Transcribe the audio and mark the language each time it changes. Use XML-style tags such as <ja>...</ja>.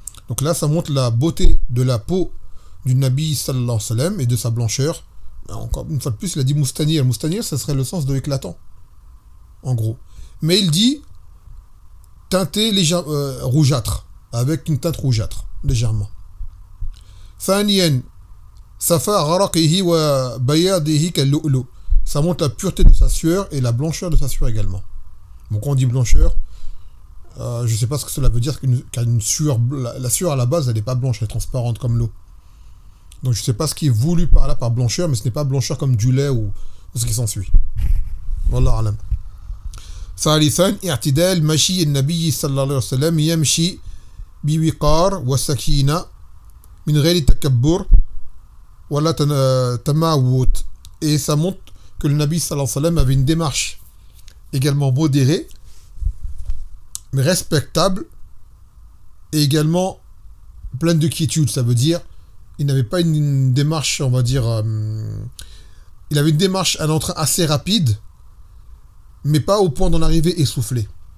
<fr>Donc là ça montre la beauté de la peau du Nabi sallallahu alayhi wa sallam et de sa blancheur. Encore une fois de plus il a dit mustanir. Mustanir ça serait le sens de éclatant en gros. Mais il dit teinté rougeâtre, avec une teinte rougeâtre légèrement.</fr> <ar>ثانيا صفاء غرقه وبياضه كاللؤلؤ.</ar> <fr>Ça montre la pureté de sa sueur et la blancheur de sa sueur également. Donc quand on dit blancheur, je ne sais pas ce que cela veut dire, car une sueur, la sueur à la base, elle n'est pas blanche, elle est transparente comme l'eau. Donc je ne sais pas ce qui est voulu par là par blancheur, mais ce n'est pas blancheur comme du lait ou ce qui s'ensuit.</fr> <ar>Wallah alam. ثالثا اعتدال مشي النبي صلى الله عليه وسلم يمشي بوقار وسكينة من غير تكبر ولا تماوت.</ar> <fr>Et ça montre que le Nabi sallallahu alayhi wa sallam avait une démarche également modérée, mais respectable, et également pleine de quiétude. Ça veut dire, il n'avait pas une démarche, on va dire, il avait une démarche, un entrain assez rapide, mais pas au point d'en arriver essoufflé.</fr>